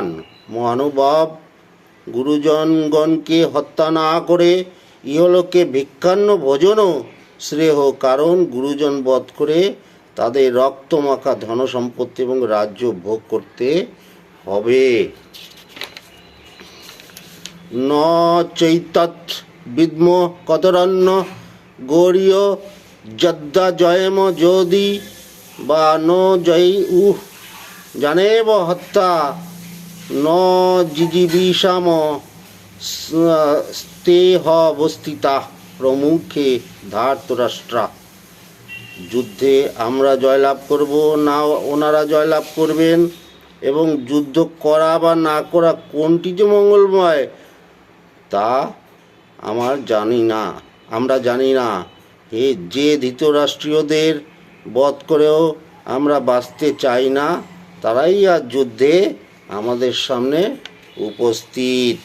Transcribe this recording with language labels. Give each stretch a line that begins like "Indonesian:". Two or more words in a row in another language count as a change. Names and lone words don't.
Bangla: মহানুভব গুরুজনগণকে হত্যা না করে ইহলোকে ভিক্ষান্ন ভোজনও শ্রেয়, কারণ গুরুজন বধ করে তাদের রক্তমাখা ধন সম্পত্তি এবং রাজ্য ভোগ করতে হবে।
Sanskrit: ন চৈতৎ বিদ্ম কতরন্ন গৌরীয় যদ্দা জয়ম যদি বা ন জয় জানেব হত্যা ন জিজিবিষাম স্তেহ অবস্থিতা প্রমুখে ধার্তরাষ্ট্রা।
Bangla: যুদ্ধে আমরা জয়লাভ করব না ওনারা জয়লাভ করবেন, এবং যুদ্ধ করা বা না করা কোনটি যে মঙ্গলময় তা আমরা জানি না। যে ধৃতরাষ্ট্রীয়দের বধ করেও আমরা বাঁচতে চাই না, তারাই আর যুদ্ধে আমাদের সামনে উপস্থিত।